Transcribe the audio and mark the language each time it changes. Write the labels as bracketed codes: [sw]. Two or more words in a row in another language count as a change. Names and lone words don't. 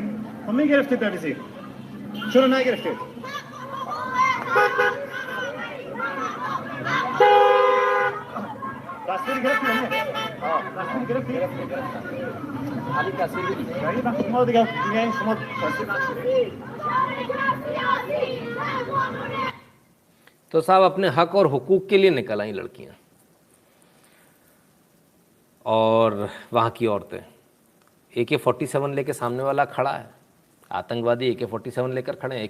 [fa] خب میگرفتید بریزید. چرا نگرفتید؟ تصویر گرفتی یا نه؟ تصویر گرفتی؟ علی تصویر گرفتی؟ یعنی وقتی ما دیگه میگن شما تصویر نگرفتید. [hi] तो साहब अपने हक और हुकूक के लिए निकल आई लड़कियां और वहाँ की औरतें। AK-47 लेके सामने वाला खड़ा है, आतंकवादी AK-47 लेकर खड़े हैं।